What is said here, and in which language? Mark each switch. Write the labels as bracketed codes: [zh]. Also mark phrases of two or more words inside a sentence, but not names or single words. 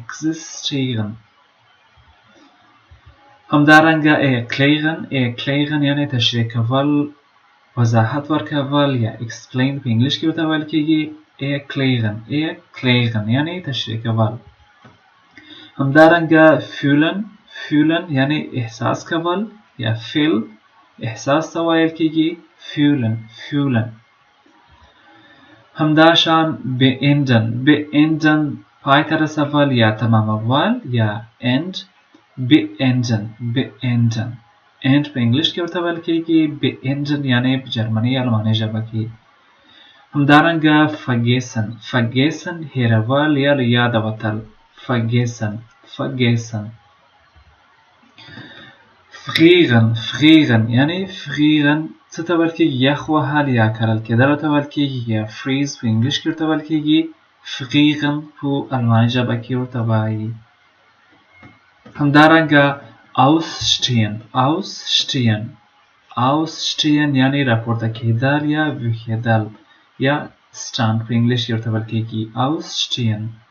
[ps] همدارنګه erklären یعنی تشریح کول وضاحت ورکول یا explain په انګلیش کې ورته ویل کیږي erklären یعنی تشریح کول همدارنګه fühlen یعنی احساس کول یا feel احساس ته ویل کیږي fühlen همداشان beenden پای ته رسول یا تمامول یا end beenden end په انګلیش کې ورته ویل کیږي beenden یعنی په جرمني الماني ژبه کې همدارنګه vergessen هېرول یا له یاده وتل vergessen frieren یعنی frieren څه ته ویل کیږي یخ وهل یا کرل کېدل ته ویل کیږي یا freeze په انګلیش کې ورته ویل کیږي frieren په الماني ژبه کې ورته وایي همدارنګه ausstehen یعنی راپورته کېدل یا ویښېدل یا stand په انګلیش کې ورته ویل کیږي ausstehen